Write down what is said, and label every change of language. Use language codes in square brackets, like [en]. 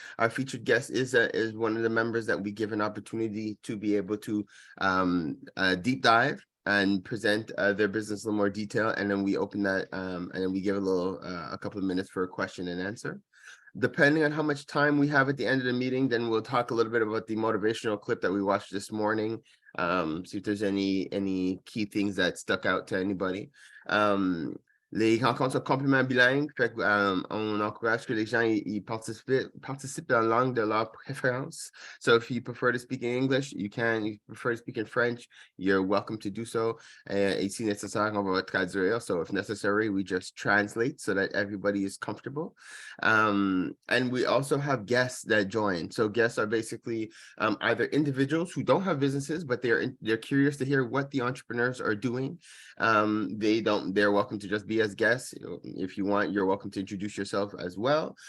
[en] Our featured guest is one of the members that we give an opportunity to be able to deep dive and present their business in a little more detail, and then we open that and then we give a couple of minutes for a question and answer. Depending on how much time we have at the end of the meeting, then we'll talk a little bit about the motivational clip that we watched this morning. See if there's any key things that stuck out to anybody. [fr] Les rencontres sont complètement bilingues, fait on encourage que les gens ils participent dans la langue de leur préférence. [en] So if you prefer to speak in English, you can. If you prefer to speak in French, you're welcome to do so. [fr] Et si nécessaire, on va traduire. [en] So if necessary, we just translate so that everybody is comfortable. And we also have guests that join. So guests are basically either individuals who don't have businesses, but they're curious to hear what the entrepreneurs are doing. They're welcome to just be as guests. If you want, you're welcome to introduce yourself as well.